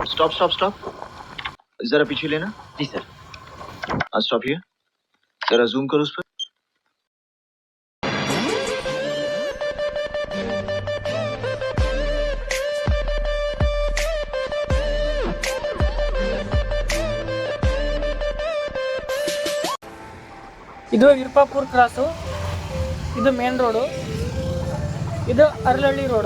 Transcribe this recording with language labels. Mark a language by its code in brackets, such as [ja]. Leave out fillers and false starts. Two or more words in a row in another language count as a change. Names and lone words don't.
[en] stop stop stop, [hi] जरा पीछे लेना। जी सर। [en] stop here, [hi] जरा जूम करो उस पर। [kn] ಇದು ವಿರ್ಪಾಪುರ್ ಕ್ರಾಸು, ಇದು [en] main road, [kn] ಇದು ಅರಳಹಳ್ಳಿ ರೋಡು.